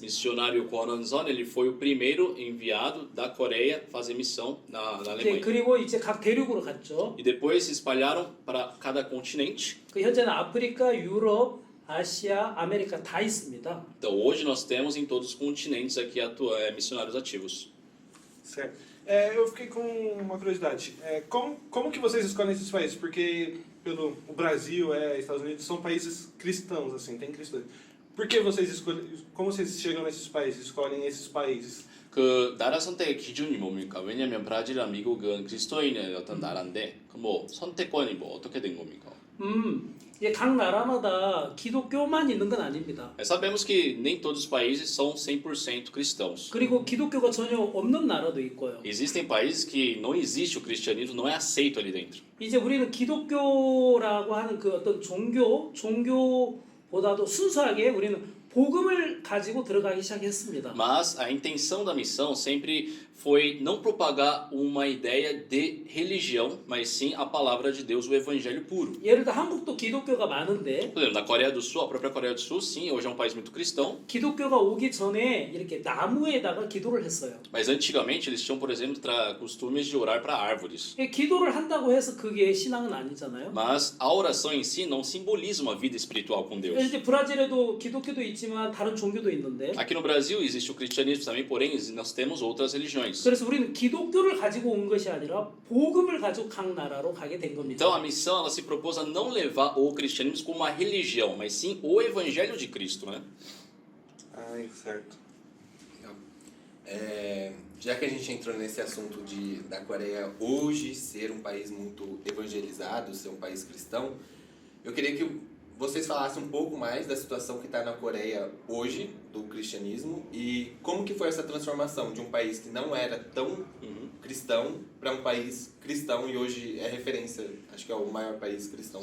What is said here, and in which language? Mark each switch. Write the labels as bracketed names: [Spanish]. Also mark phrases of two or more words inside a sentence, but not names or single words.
[Portuguese] Missionário Kwon Won-son, ele foi o primeiro enviado da Coreia fazer missão na Alemanha. [Korean] 그리고 이제 각 대륙으로 갔죠. [Portuguese] E depois se espalharam para cada continente. [Korean] 그 현재는 아프리카, 유럽, 아시아, 아메리카 다 있습니다. [Portuguese] Então hoje nós temos em todos os continentes aqui missionários ativos. Certo. Eu fiquei com uma curiosidade. Como que vocês escolhem esses países? Porque o Brasil, Estados Unidos são países cristãos, assim, tem cristãos. Por que vocês escolhem? Como vocês chegam nesses países, escolhem esses países? [Korean] 그 나라 선택의 기준이 뭡니까? 왜냐면 브라질이나 미국은 그리스도인의 어떤 나라인데 그 뭐 선택권이 뭐 어떻게 된 겁니까? 이제 각 나라마다 기독교만 있는 건 아닙니다. [Portuguese] Sabemos que nem todos os países são 100% cristãos. [Korean] 그리고 기독교가 전혀 없는 나라도 있고요. [Portuguese] Existem países que não existe o cristianismo, não é aceito ali dentro. [Korean] 이제 우리는 기독교라고 하는 그 어떤 종교보다도 순수하게 우리는 복음을 가지고 들어가기 시작했습니다. [Portuguese] Mas a intenção da missão sempre foi não propagar uma ideia de religião, mas sim a palavra de Deus, o evangelho puro. [Korean] 예를 들어 한국도 기독교가 많은데 [Portuguese] Por exemplo, na Coreia do Sul, a própria Coreia do Sul, sim, hoje é um país muito cristão, [Korean] 기독교가 오기 전에 이렇게 나무에다가 기도를 했어요. [Portuguese] mas antigamente eles tinham, por exemplo, costumes de orar para árvores. [Korean] 기도를 한다고 해서 그게 신앙은 아니잖아요. [Portuguese] Mas a oração em si não simboliza uma vida espiritual com Deus. [Korean] 이제 브라질에도 기독교도 있지만 다른 종교도 있는데 [Portuguese] Aqui no Brasil existe o cristianismo também, porém nós temos outras religiões. [Korean] 그래서 우리는 기독교를 가지고 온 것이 아니라 복음을 가지고 각 나라로 가게 된 겁니다. [Portuguese] Então a missão ela se propôs a não levar o cristianismo como uma religião, mas sim o evangelho de Cristo, né? Ai, certo. Legal. Já que a gente entrou nesse assunto da Coreia hoje ser um país muito evangelizado, ser um país cristão, eu queria que vocês falassem um pouco mais da situação que está na Coreia hoje, do cristianismo, e como que foi essa transformação de um país que não era tão cristão para um país cristão e hoje é referência, acho que é o maior país cristão do